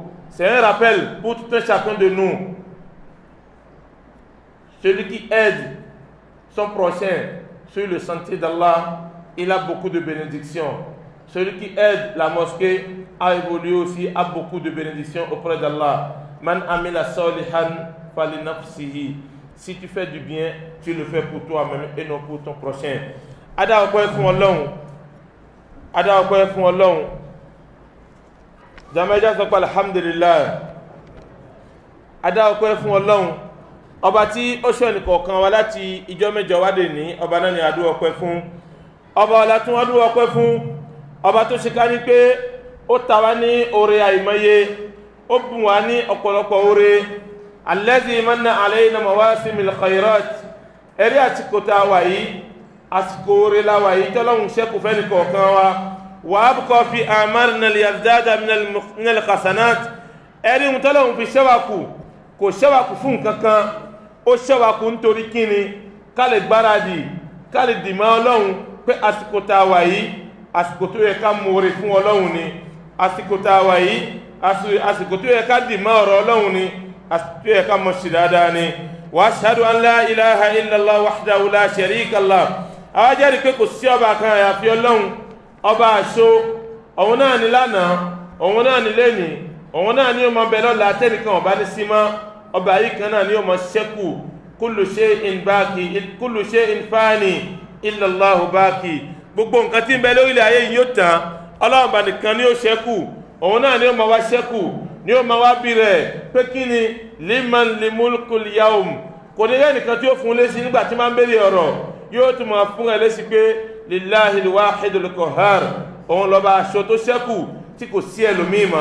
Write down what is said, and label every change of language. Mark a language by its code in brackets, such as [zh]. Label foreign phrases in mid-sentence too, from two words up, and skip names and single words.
[fr] C'est un rappel pour tout un chacun de nous. Celui qui aide son prochain sur le sentier d'Allah, il a beaucoup de bénédictions. Celui qui aide la mosquée a évolué aussi, a beaucoup de bénédictions auprès d'Allah. [ar] من عمل صالحا فلنفسه. [fr] Si tu fais du bien, tu le fais pour toi-même et non pour ton prochain. [yo] Ada okwe fún Ọlọ́run. Ada okwe fún Ọlọ́run. Jamaja sọ pé alhamdulillah. Ada okwe fún Ọlọ́run. Ọba tí ó ṣọ́ ẹnìkọ̀ọ̀kan wa láti ìjọ mẹ́jọ wá dé ní ọba náà ni a dú ọpẹ́ fún. Ọba ọlá tún wá dú ọpẹ́ fún. Ọba tó ṣe ká ní pé ó ta wá ní oore àìmọye, ó bùn wá ní ọ̀pọ̀lọpọ̀ oore. [ar] الذي منّ علينا مواسم الخيرات. [yo] Ẹ̀rí àsìkò tá a wà yìí, àsìkò oore la wà yìí tọ́lọ́hun ṣẹ́kù fẹ́ nìkọ̀ọ̀kan wa. [ar] وأبقى في أعمارنا ليزداد من الحسنات. [yo] Ẹ̀rí ohun tọ́lọ́hun fi ṣẹ́wàkù, kò ṣẹ́wàkù fún kankan, ó ṣẹ́wàkù nítorí kíni, ká lè gbáradì, ká lè dìmọ́ Ọlọ́run pé àsìkò tá a wà yìí, àsìkò tó yẹ ká mọ̀ọ́rẹ́ fún Ọlọ́run ni. Àsìkò tá a wà yìí, àsìkò tó yẹ ká dìmọ́ ọ̀rọ̀ Ọlọ́run ni. Àsìkò tó yẹ ká mọ̀ sí dáadáa ni. [ar] وأشهد أن لا إله إلا الله وحده لا شريك له. [yo] Àwa jẹ́rìí pé kò sí ọba kan àyàfi Ọlọ́run, ọba àṣọ, òun náà ni lánàá, òun náà ni lẹ́nìí, òun náà ni ó máa bẹ lọ́la tẹ́nìkan ọba ní símá, ọba yìí kan náà ni ó máa ṣẹ́kù. [ar] كل شيء باق، كل شيء فان إلا الله باق. [yo] Gbogbo nǹkan tí ń bẹ lórílẹ̀ ayé yìí yóò tán, Ọlọ́run bá nìkan ni ó ṣẹ́kù, òun náà ni ó máa wá ṣẹ́kù, ni ó máa wá bí rẹ̀ pé kí ni [ar] لمن الملك اليوم. [yo] Kò ní yẹ́ nìkan tí ó fún lésì nígbà tí máa ń bèèrè ọ̀rọ̀, yóò tún máa fún ẹ lésì pé [ar] لله الواحد القهار, [yo] òun lọ́ba aṣọ tó ṣẹ́kù tí kò sí ẹlòmíì mọ́.